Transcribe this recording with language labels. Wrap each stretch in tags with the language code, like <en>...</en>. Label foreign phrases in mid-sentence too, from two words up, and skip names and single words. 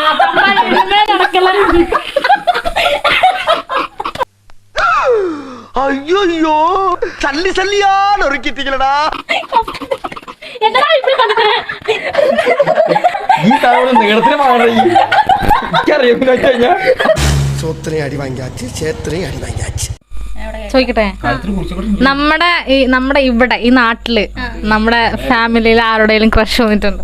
<ta>ஐயோ சல்லி சல்லியா நொறுக்கிட்டீங்களடா. சோத்திரையும் அடி வாங்கியாச்சு, சேத்திரையும் அடி வாங்கியாச்சு.</ta> <ml>ചോദിക്കട്ടെ, നമ്മുടെ ഇവിടെ ഈ നാട്ടില് നമ്മുടെ ഫാമിലിയിൽ ആരുടെയും ക്രഷ് വന്നിട്ടുണ്ടോ?</ml>